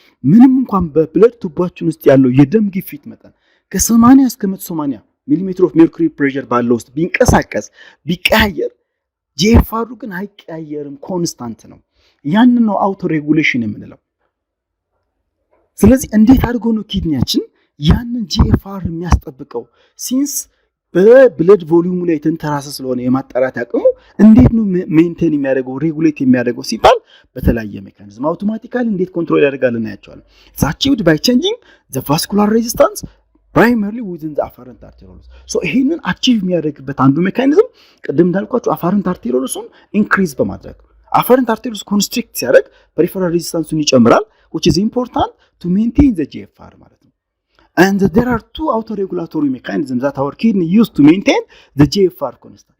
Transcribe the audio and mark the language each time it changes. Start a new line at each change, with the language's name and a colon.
Amharic: ምንም እንኳን በብለድ ቱቦአችን ውስጥ ያለው የደም ግፊት መጠን ከ80 እስከ 180 ሚሊ ኦፍ ሜርኩሪ ፕሬሸር ባለው ውስጥ ቢንቀሳቀስ ቢቀያየር GFR ግን አይቀያየርም ኮንስታንት ነው ያንን ነው autoregulation የምንለው ስለዚህ እንዴት አድርጎ ነው ኪድኒያችን ያንን GFR የሚያስጠብቀው since በብለድ ቮሊዩሙ ላይ ተንተራሰ ስለሆነ የማጣራት አቅሙ እንዴት ነው ሜንቴን የሚያደርገው ሬጉሌት የሚያደርገው ሲባል በተለያየ ሜካኒዝም አውቶማቲካሊ እንዴት ኮንትሮል ያደርጋል እናያቸዋለን።
English: it's achieved by changing the vascular resistance primarily within the afferent arterioles.
Amharic: so ይሄንን አቺቭ የሚያደርግበት አንዱ ሜካኒዝም ቅድም እንዳልኳችሁ afferent arteriolesun ኢንክሪዝ በማድረግ afferent arterioles ኮንስትሪክት ሲያደርግ peripheral resistance ይጨምራል,
English: which is important to maintain the GFR
Amharic: ማለት ነው.
English: And there are two autoregulatory mechanisms that our kidney use to maintain the GFR constant.